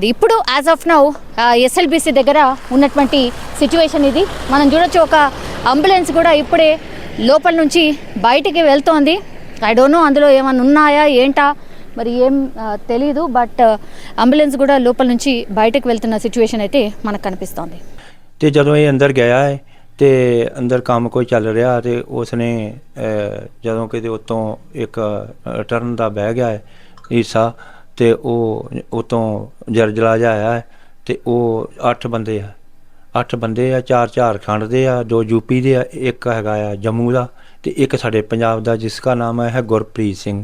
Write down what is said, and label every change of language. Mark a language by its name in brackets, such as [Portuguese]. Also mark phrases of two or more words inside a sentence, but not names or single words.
[Telugu] ఇప్పుడు [English] as of now [Telugu] ఎస్ఎల్బిసి దగ్గర ఉన్నటువంటి సిచ్యువేషన్ ఇది. మనం చూడొచ్చు, ఒక అంబులెన్స్ కూడా ఇప్పుడే లోపల నుంచి బయటికి వెళ్తోంది. [English] I don't know [Telugu] అందులో ఏమైనా ఉన్నాయా ఏంటా మరి ఏం తెలీదు, బట్ అంబులెన్స్ కూడా లోపల నుంచి బయటకు వెళ్తున్న సిచ్యువేషన్ అయితే మనకు కనిపిస్తోంది. [Punjabi] ਤੇ ਜਦੋਂ ਇਹ ਅੰਦਰ ਗਿਆ ਹੈ ਤੇ ਅੰਦਰ ਕੰਮ ਕੋਈ ਚੱਲ ਰਿਹਾ ਤੇ ਉਸਨੇ ਜਦੋਂ ਕਿਤੇ ਉੱਤੋਂ ਇੱਕ ਟਰਨ ਦਾ ਬਹਿ ਗਿਆ ਹੈ ਹਿੱਸਾ ਤੇ ਉਹ ਉਤੋਂ ਜਰਜਲਾ ਜਿਹਾ ਆਇਆ ਹੈ ਤੇ ਉਹ 8 ਬੰਦੇ ਆ 4 ਝਾਰਖੰਡ ਦੇ ਆ, 2 ਯੂਪੀ ਦੇ ਆ, ਇੱਕ ਹੈਗਾ ਆ ਜੰਮੂ ਦਾ ਤੇ ਇੱਕ ਸਾਡੇ ਪੰਜਾਬ ਦਾ ਜਿਸ ਦਾ ਨਾਮ ਹੈ ਗੁਰਪ੍ਰੀਤ ਸਿੰਘ।